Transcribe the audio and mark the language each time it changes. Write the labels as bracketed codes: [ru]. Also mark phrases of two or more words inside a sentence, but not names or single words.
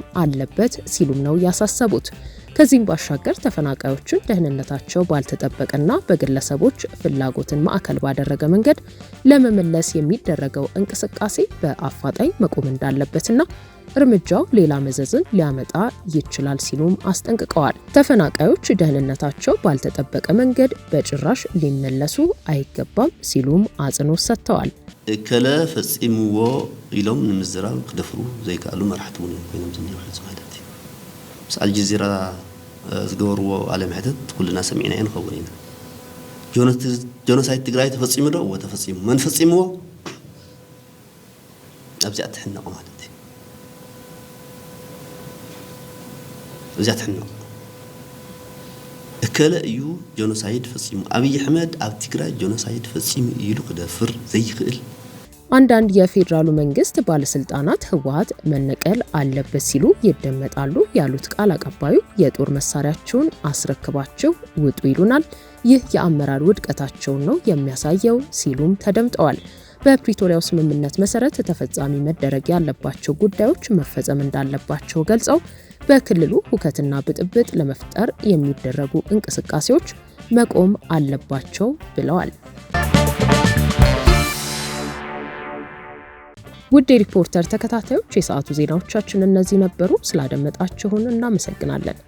[am] አለበት ሲሉም ነው ያሳሰቡት። ከዚህም ባሻገር ተፈናቃዮችን ደህንነታቸው ባልተጠበቀና በግለሰቦች ፍላጎትን ማዕከል ባደረገ መንገድ ለመመለስ የሚደረገው እንቅስቃሴ በአፋጣኝ መቆም እንዳለበትና እርምጃው ሌላ መዘዝን ሊያመጣ ይችላል ሲሉም አስጠንቅቀዋል። ተፈናቃዮች ደህንነታቸው ባልተጠበቀ መንገድ በጭራሽ ሊመለሱ አይገባም ሲሉም አጽንኦት ሰጥተዋል። [ti] ከለ ፈጽምዎ ኢሎም ንምዝራብ ክደፍሩ ዘይካሉ መራሕቱን ኮይኖም ዝንይዋል ማለት አልጀዚራ ዝገበርዎ ዓለም ሕተት ኩልና ሰሚዕና ንኸውን ኢና ጆኖሳይድ ትግራይ ተፈጺሙ ዶ ወተፈጺሙ መን ፈጺምዎ ኣብዚኣ ትሕነቑ ማለት እዩ ኣብዚኣ ትሕነቑ እከለ እዩ ጆኖሳይድ ፈጺሙ አብይ አሕመድ ኣብ ትግራይ ጆኖሳይድ ፈጺሙ ኢሉ ክደፍር ዘይክእል [am] አንዳንድ የፌዴራሉ መንግስት ባለስልጣናት ህወሓት መነቀል አለበት ሲሉ ይደመጣሉ ያሉት ቃል አቀባዩ የጦር መሳሪያቸውን አስረክባቸው ውጡ ይሉናል፣ ይህ የአመራር ውድቀታቸውን ነው የሚያሳየው ሲሉም ተደምጠዋል። በፕሪቶሪያው ስምምነት መሰረት ተፈጻሚ መደረግ ያለባቸው ጉዳዮች መፈጸም እንዳለባቸው ገልጸው በክልሉ ሁከትና ብጥብጥ ለመፍጠር የሚደረጉ እንቅስቃሴዎች መቆም አለባቸው ብለዋል። ውድ ሪፖርተር ተከታታዮች የሰዓቱ ዜናዎቻችን እነዚህ ነበሩ። ስላደመጣችሁን እናመሰግናለን።